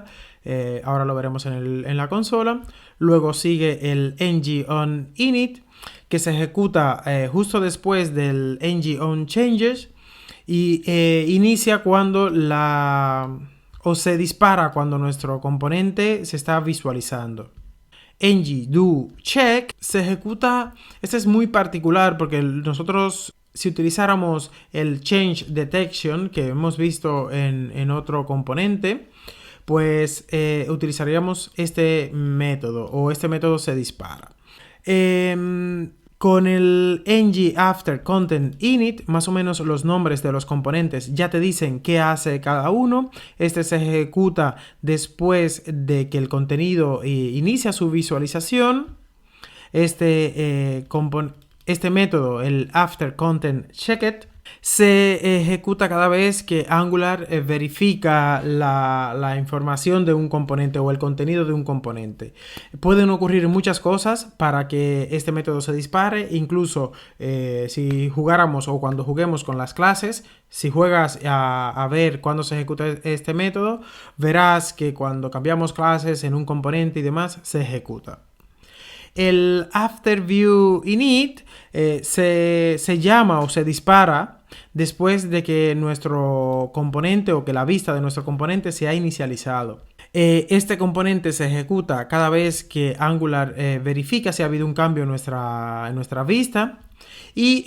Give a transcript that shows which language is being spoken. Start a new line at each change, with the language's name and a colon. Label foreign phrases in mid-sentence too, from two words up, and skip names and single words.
Spanish: Ahora lo veremos en la consola. Luego sigue el ngOnInit, que se ejecuta justo después del ngOnChanges y inicia cuando se dispara cuando nuestro componente se está visualizando. ngDoCheck se ejecuta. Este es muy particular porque nosotros, si utilizáramos el
English: change detection
Spanish: que hemos visto en otro componente, pues utilizaríamos este método, o este método se dispara. Con el
English: ng after content init,
Spanish: más o menos los nombres de los componentes ya te dicen qué hace cada uno. Este se ejecuta después de que el contenido inicia su visualización. Este método, el
English: after content checked,
Spanish: se ejecuta cada vez que Angular verifica la información de un componente o el contenido de un componente. Pueden ocurrir muchas cosas para que este método se dispare. Incluso si jugáramos o cuando juguemos con las clases, si juegas a ver cuándo se ejecuta este método, verás que cuando cambiamos clases en un componente y demás, se ejecuta. El
English: after view init
Spanish: se llama o se dispara después de que nuestro componente o que la vista de nuestro componente se ha inicializado. Este componente se ejecuta cada vez que Angular verifica si ha habido un cambio en nuestra vista.